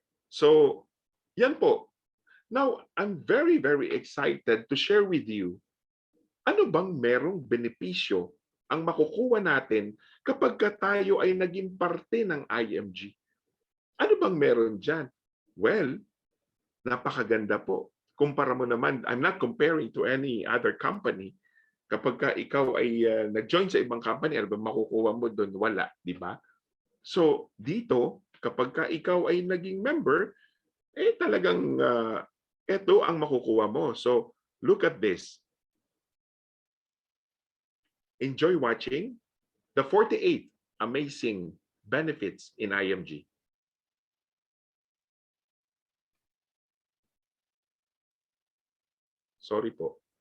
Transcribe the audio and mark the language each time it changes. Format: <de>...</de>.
<tl>So, yan po.</tl> <en>Now, I'm very, very excited to share with you</en> <tl>ano bang merong benepisyo ang makukuha natin kapag tayo ay naging parte ng IMG? Ano bang meron dyan? Well, napakaganda po. Kumpara mo naman,</tl> <en>I'm not comparing to any other company.</en> <tl>Kapag ikaw ay nag-join sa ibang company, ano ba makukuha mo doon? Wala, di ba? So, dito, kapag ikaw ay naging member, talagang ito ang makukuha mo.</tl> <en>So, look at this. Enjoy watching the 48 amazing benefits in IMG.</en> <tl>Sorry po.</tl>